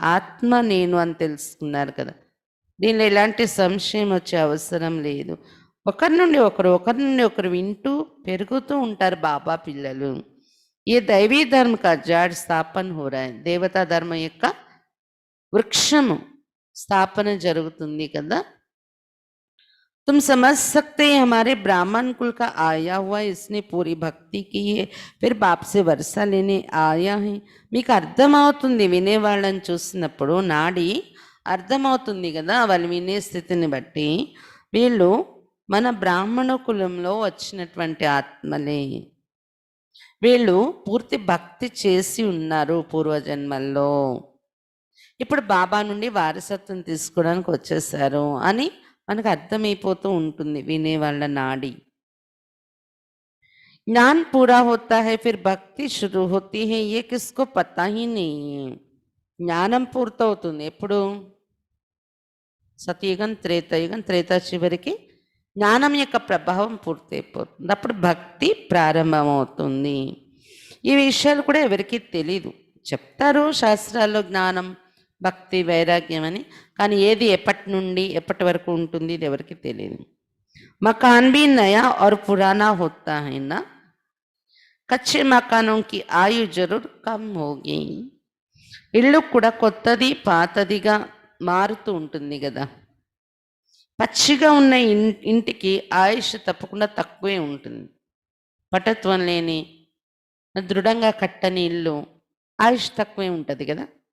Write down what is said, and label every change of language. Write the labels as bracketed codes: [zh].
[te] ఆత్మ నేను అని తెలుసుకున్నారు కదా, దీనిలో ఎలాంటి సంశయం వచ్చే అవసరం లేదు. ఒకరి నుండి ఒకరు వింటూ పెరుగుతూ ఉంటారు బాబా పిల్లలు. [hi] ये दैवी धर्म का जाड़ स्थापन हो रहा है. [te] దేవతా ధర్మం యొక్క వృక్షము స్థాపన జరుగుతుంది కదా. [hi] तुम समझ सकते हैं हमारे ब्राह्मण कुल का आया हुआ, इसने पूरी भक्ति की है, फिर बाप से वर्षा लेने आया है. [te] మీకు అర్థమవుతుంది వినేవాళ్ళని చూసినప్పుడు, నాడి అర్థమవుతుంది కదా వాళ్ళు వినే స్థితిని బట్టి. వీళ్ళు మన బ్రాహ్మణ కులంలో వచ్చినటువంటి ఆత్మలే. వీళ్ళు పూర్తి భక్తి చేసి ఉన్నారు పూర్వజన్మల్లో, ఇప్పుడు బాబా నుండి వారసత్వం తీసుకోవడానికి వచ్చేసారు అని మనకు అర్థమైపోతూ ఉంటుంది వినేవాళ్ళ నాడి. [hi] ज्ञान पूरा होता है फिर भक्ति शुरू होती है, ये किसको पता ही नहीं है. [te] జ్ఞానం పూర్తవుతుంది ఎప్పుడు? సతయుగం, త్రేతాయుగం, త్రేతా చివరికి జ్ఞానం యొక్క ప్రభావం పూర్తయిపోతుంది. అప్పుడు భక్తి ప్రారంభమవుతుంది. ఈ విషయాలు కూడా ఎవరికీ తెలీదు. చెప్తారు శాస్త్రాల్లో జ్ఞానం, భక్తి, వైరాగ్యం అని, కానీ ఏది ఎప్పటి నుండి ఎప్పటి వరకు ఉంటుంది ఇది ఎవరికి తెలియదు. [hi] మకాన్ भी नया और पुराना होता है ना, కచ్చే మకానోं की ఆయు జరూర్ కమ్ होगी. [te] ఇల్లు కూడా కొత్తది పాతదిగా మారుతూ ఉంటుంది కదా. పచ్చిగా ఉన్న ఇంటికి ఆయుష్ తప్పకుండా తక్కువే ఉంటుంది. పటత్వం లేని దృఢంగా కట్టని ఇల్లు ఆయుష్ తక్కువే ఉంటుంది కదా.